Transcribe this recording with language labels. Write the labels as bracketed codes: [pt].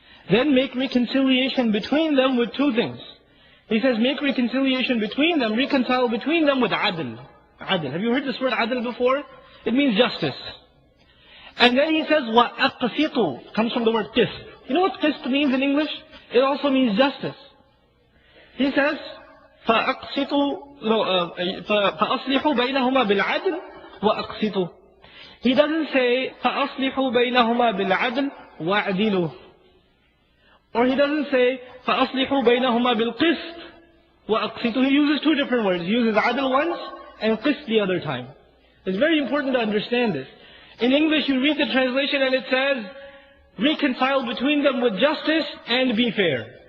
[en] Then make reconciliation between them with 2 things. He says, make reconciliation between them, reconcile between them with adl. Adl. Have you heard this word adl before? It means justice. And then he says, وَأَقْسِطُوا. Comes from the word qist. You know what qist means in English? It also means justice. He says, [ar] فَأَصْلِحُوا بَيْنَهُمَا بِالْعَدْلِ وَأَقْسِطُوا. [en] He doesn't say, [ar] فَأَصْلِحُوا بَيْنَهُمَا بِالْعَدْلِ وَأَعْدِلُوا. [en] Or he doesn't say, [ar] فَأَصْلِحُوا بَيْنَهُمَا بِالْقِسْطِ وَأَقْسِطُوا. [en] He uses 2 different words. He uses adl once and qist the other time. It's very important to understand this. In English, you read the translation and it says, reconcile between them with justice and be fair.